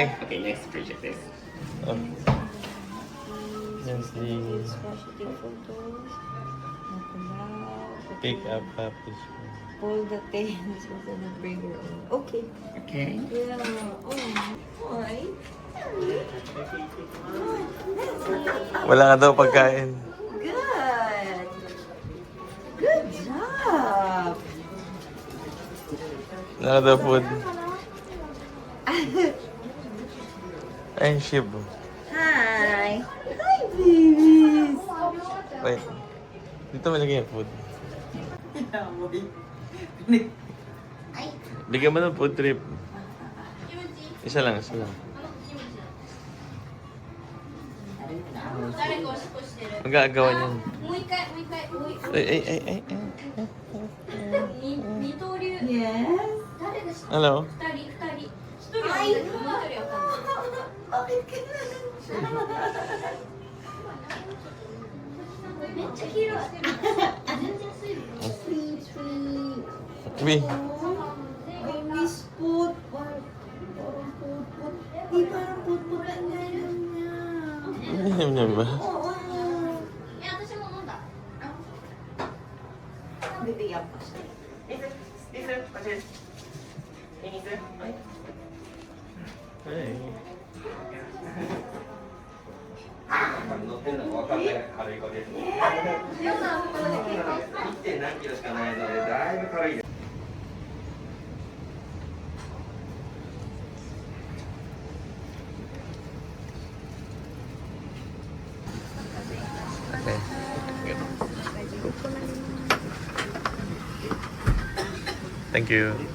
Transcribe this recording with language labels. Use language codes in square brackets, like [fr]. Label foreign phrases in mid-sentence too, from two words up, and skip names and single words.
[en] Okay, next picture, please. Oh. Yes, please. Shooting photos. pick up Papa's. Pull the tails and then bring her on. Okay. Okay. Yeah. Oh. Hi. [tl] Wala ka daw pagkain. [en] Good. Good job. [tl] Wala ka daw food. Ay, shib. [en] Hi. Hi, babies. [tl] Wait. Dito malagay yung food. Bigyan mo ng [en] food trip. [tl] Isa lang, isa lang. [ja] 誰かおしっこしてる。 [tl] Magagawa niyan. [ja] もう一回、もう一回、もう一回。 Ay. 二刀流。 [en] Yes. [ja] 誰が知ってる？ [en] Hello? [ja] 二人。一人は分かるけど、もう一人は分かんない。 [tl] Bakit ka na? [ja] めっちゃ黄色い。全然水分。 B. [en] I miss food. [tl] Parang put-put. Di parang put-put ang gano'n niya. Alam niya ba? Oo. [ja] いや、私も飲んだ。 [tl] Bibigyan pa siya. [en] Hey. 1. [ja] 何キロしかないのでだいぶ軽いです。 [en] Okay. Thank you.